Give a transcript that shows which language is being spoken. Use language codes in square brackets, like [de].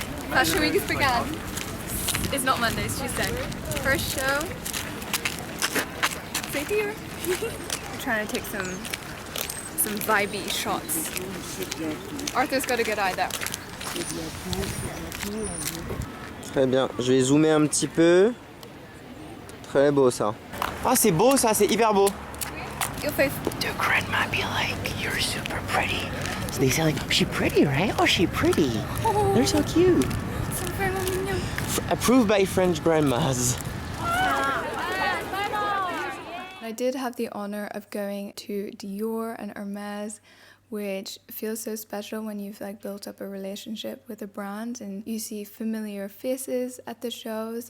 [en] Fashion week has begun. It's not Monday, it's Tuesday. First show. Say dear. We're trying to take some vibey shots. Arthur's got a good eye there. [fr] Très bien. Je vais zoomer un petit peu. Très beau ça. Ah, c'est beau ça, c'est hyper beau. [en] Your face. Their grandma be like, you're super pretty. So they say like, she pretty, right? Oh, she pretty. They're so cute. Approved by French grandmas. I did have the honor of going to Dior and Hermes, which feels so special when you've like built up a relationship with a brand and you see familiar faces at the shows.